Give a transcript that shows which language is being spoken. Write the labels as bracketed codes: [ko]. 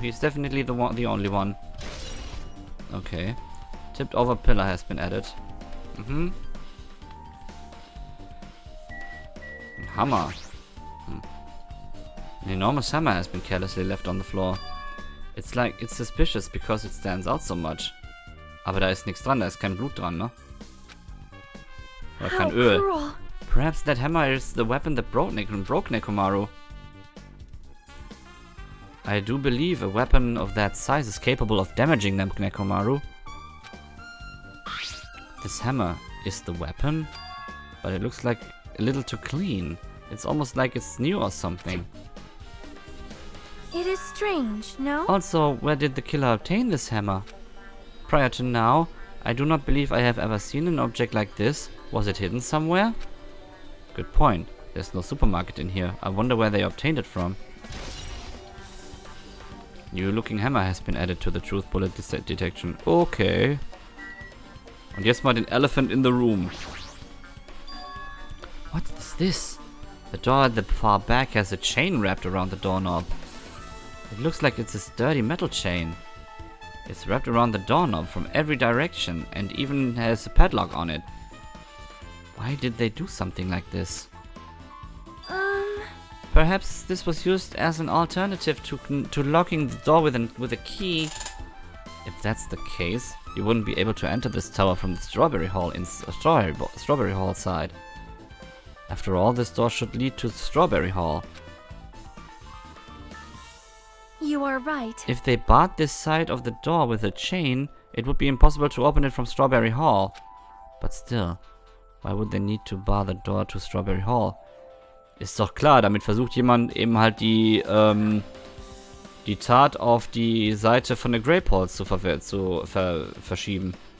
[en] He's definitely the only one. Okay. Tipped over pillar has been added. An hammer. An enormous hammer has been carelessly left on the floor. It's suspicious because it stands out so much. [de] Aber da ist nichts dran, da ist kein Blut dran, ne? Oder [en] How [de] kein Öl. [en] cruel. Perhaps that hammer is the weapon that broke Nekomaru. I do believe a weapon of that size is capable of damaging Nekomaru. This hammer is the weapon, but it looks like a little too clean. It's almost like it's new or something. It is strange, no? Also, where did the killer obtain this hammer? Prior to now, I do not believe I have ever seen an object like this. Was it hidden somewhere? Good point. There's no supermarket in here. I wonder where they obtained it from. New looking hammer has been added to the truth bullet detection. Okay. [de] Und jetzt mal den [en] elephant in the room. What is this? The door at the far back has a chain wrapped around the doorknob. It looks like it's a sturdy metal chain. It's wrapped around the doorknob from every direction and even has a padlock on it. Why did they do something like this? Perhaps this was used as an alternative to locking the door with a key. If that's the case, you wouldn't be able to enter this tower from the Strawberry Hall Strawberry Hall side. After all, this door should lead to Strawberry Hall. You are right. If they barred this side of the door with a chain, it would be impossible to open it from Strawberry Hall. But still, why would they need to bar the door to Strawberry Hall? [de] Ist doch klar, damit versucht jemand eben halt die Tat auf die Seite von der Grape Hall zu verschieben.